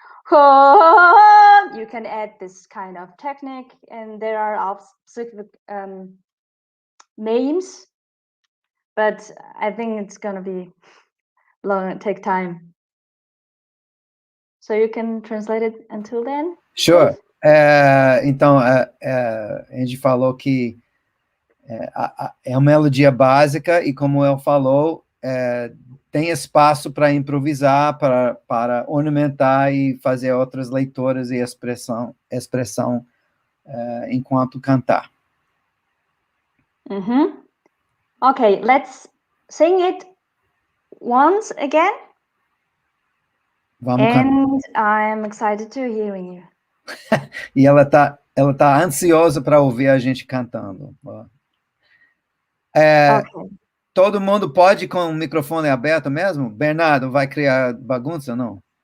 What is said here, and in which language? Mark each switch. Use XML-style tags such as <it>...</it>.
<en>You can add this kind of technique, and there are specific names, but I think it's gonna be long, take time. So you can translate it until then? Sure.</en> <pt>Então, Enji falou que é uma melodia básica e, como ele falou, tem espaço para improvisar, para ornamentar e fazer outras leituras e expressão enquanto cantar.</pt> <en>Okay, let's sing it once again.</en> <pt>Vamos cantar.</pt> <en>And I'm excited to hearing you.</en> <pt>E ela tá ansiosa para ouvir a gente cantando.</pt> <en>Okay.</en> <pt>Todo mundo pode com o microfone aberto mesmo? Bernardo, vai criar bagunça ou não?</pt>